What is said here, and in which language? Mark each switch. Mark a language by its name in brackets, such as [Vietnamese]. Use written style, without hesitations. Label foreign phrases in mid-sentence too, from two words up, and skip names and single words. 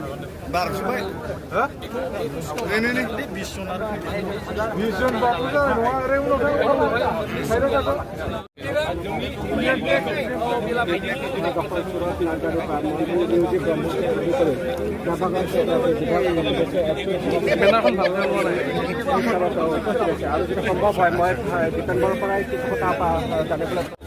[Bodo] बारजोब्बाय नै 20 जन आरो 20 जन बाबो जानाय नङा। ओरै उनाव साइडआव थाथ'। [Assamese] আৰু যদি সম্ভৱ হয় মই ডিচেম্বৰৰ পৰাই কিছু কথা জানিবলৈ